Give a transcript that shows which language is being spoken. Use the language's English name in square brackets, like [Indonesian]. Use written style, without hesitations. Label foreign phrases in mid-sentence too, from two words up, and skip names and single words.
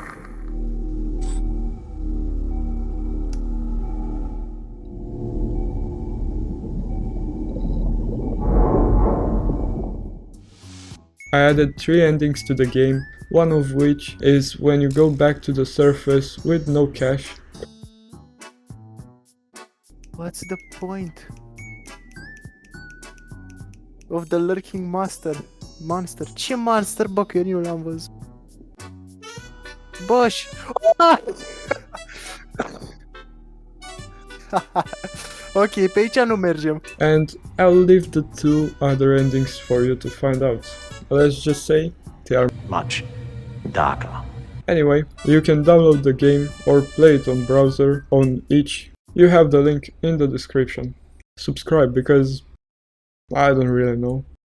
[English] I added 3 endings to the game, one of which is when you go back to the surface with no cash. What's the point of the lurking monster? [Romanian] Ce monster, bă, că eu nu l-am văzut. Bă, ok, pe aici nu mergem. [English] And I'll leave the 2 other endings for you to find out. Let's just say they are Much darker. Anyway, you can download the game or play it on browser on each. You have the link in the description. Subscribe because I don't really know.